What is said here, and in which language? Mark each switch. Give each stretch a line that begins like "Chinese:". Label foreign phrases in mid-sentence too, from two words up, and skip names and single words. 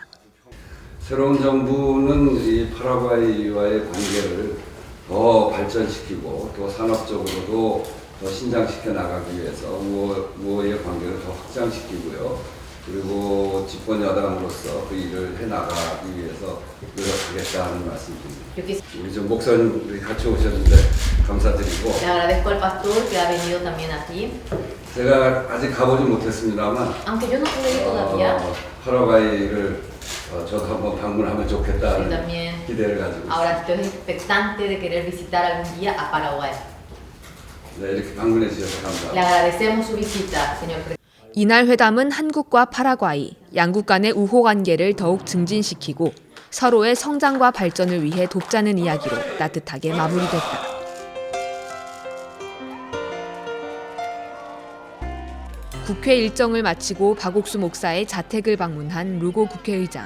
Korean: 새로운 정부는 이 파라과이와의 관계를 더 발전시키고 또 산업적으로도 더 신장시켜 나가기 위해서 우호의 관계를 더 확장시키고요. 그리고 집권 여당으로서 그 일을 해나가기 위해서 노력하겠다는 말씀드립니다. 우리 좀 목사님 같이 오셨는데 감사드리고.
Spanish: Le agradezco al pastor que ha venido también aquí.
Korean: 제가 아직 가보지 못했습니다만.
Spanish: Aunque yo no pude ir todavía.
Korean: 파라과이를 저도 한번 방문하면 좋겠다는
Spanish: también.
Korean: 기대를 가지고 있습니다.
Spanish: Ahora estoy expectante de querer visitar algún día a Paraguay.
Korean: 네, 이렇게 방문해 주셔서 감사합니다.
Spanish: Le agradecemos su visita, señor presidente.
Korean: 이날 회담은 한국과 파라과이, 양국 간의 우호 관계를 더욱 증진시키고 서로의 성장과 발전을 위해 돕자는 이야기로 따뜻하게 마무리됐다. 국회 일정을 마치고 박옥수 목사의 자택을 방문한 루고 국회의장.